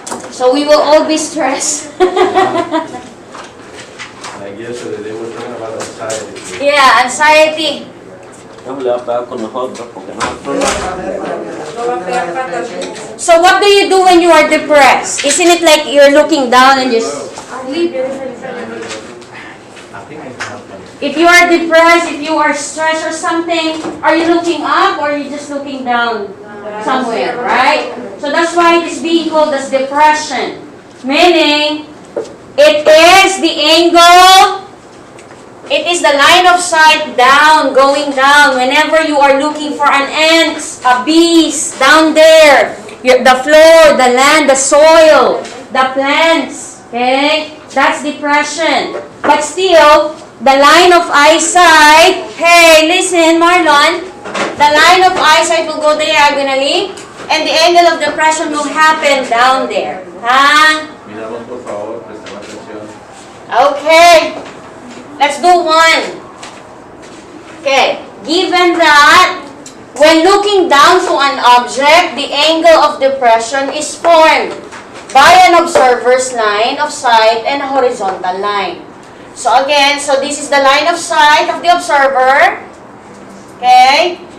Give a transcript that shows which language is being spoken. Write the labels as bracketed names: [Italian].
[English] So we will all be stressed. I guess they were talking about anxiety. Yeah, anxiety. [Spanish] No le va a pegar con nosotros porque nosotros [English] So what do you do when you are depressed? Isn't it like you're looking down and just sleep? I think I have one. If you are depressed, if you are stressed or something, are you looking up or are you just looking down somewhere, right? So that's why it is being called as depression. Meaning, it is the angle, it is the line of sight down, going down. Whenever you are looking for an ant, a beast down there, the floor, the land, the soil, the plants, okay? That's depression. But still, the line of eyesight, hey, listen, Marlon, the line of eyesight will go diagonally, and the angle of depression will happen down there. Huh? [Spanish] Miramos, por favor, prestemos atención. [English] Okay. Let's do one. Okay. Given that, when looking down to an object, the angle of depression is formed by an observer's line of sight and a horizontal line. So again, so this is the line of sight of the observer. Okay?